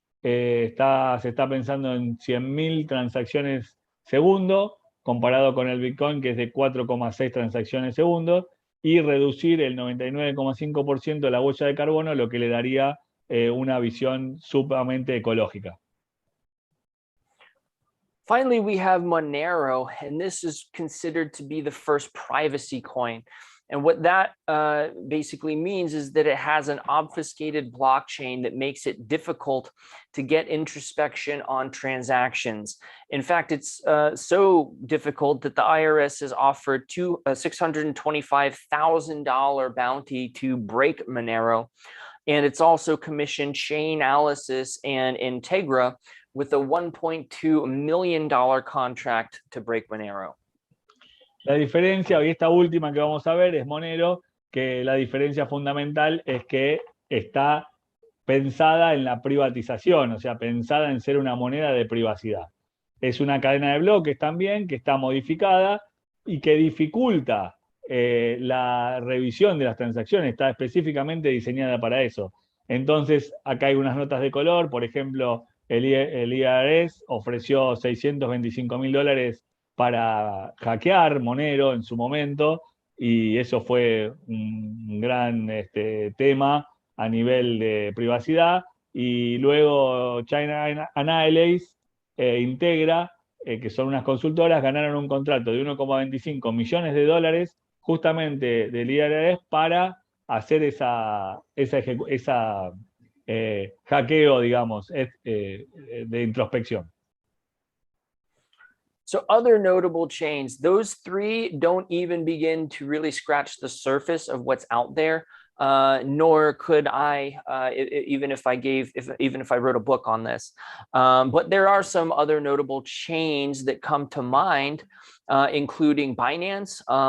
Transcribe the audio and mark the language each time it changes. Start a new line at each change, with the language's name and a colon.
Spanish: Se está pensando en 100.000 transacciones segundo, comparado con el Bitcoin, que es de 4,6 transacciones segundo, y reducir el 99,5% de la huella de carbono, lo que le daría una visión sumamente ecológica.
English: Finally, we have Monero, and this is considered to be the first privacy coin. And what that basically means is that it has an obfuscated blockchain that makes it difficult to get introspection on transactions. In fact, it's so difficult that the IRS has offered a $625,000 bounty to break Monero. And it's also commissioned Chainalysis and Integra with a $1.2 million contract to break Monero.
Spanish: La diferencia, y esta última que vamos a ver, es Monero, que la diferencia fundamental es que está pensada en la privatización, o sea, pensada en ser una moneda de privacidad. Es una cadena de bloques también que está modificada y que dificulta la revisión de las transacciones, está específicamente diseñada para eso. Entonces, acá hay unas notas de color, por ejemplo, el IRS ofreció $625.000 para hackear Monero en su momento, y eso fue un gran tema a nivel de privacidad. Y luego China Analysis Integra, que son unas consultoras, ganaron un contrato de $1,25 millones justamente del IRS para hacer esa hackeo, digamos, de introspección.
English: So other notable chains, those three don't even begin to really scratch the surface of what's out there. Nor could I, even if I wrote a book on this. But there are some other notable chains that come to mind, including Binance.